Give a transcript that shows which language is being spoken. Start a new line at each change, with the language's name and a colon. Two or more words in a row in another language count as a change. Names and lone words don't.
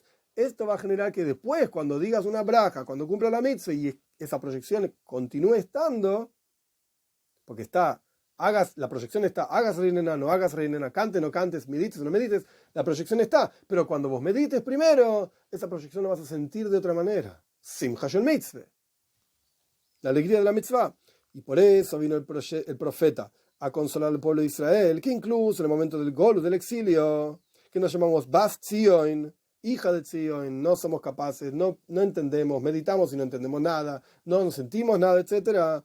Spanish: Esto va a generar que después, cuando digas una braja, cuando cumpla la mitzvah y esa proyección continúe estando, porque la proyección está, hagas reinena, no hagas reinena, cantes, no cantes, medites, no medites, la proyección está. Pero cuando vos medites primero, esa proyección la vas a sentir de otra manera.
Hebrew: שמחה של מצוה.
Spanish: La alegría de la mitzvah. Y por eso vino el profeta a consolar al pueblo de Israel, que incluso en el momento del Golus, del exilio, que nos llamamos Bas Tzion, hija de Tzion, no somos capaces, no entendemos, meditamos y no entendemos nada, no nos sentimos nada, etc.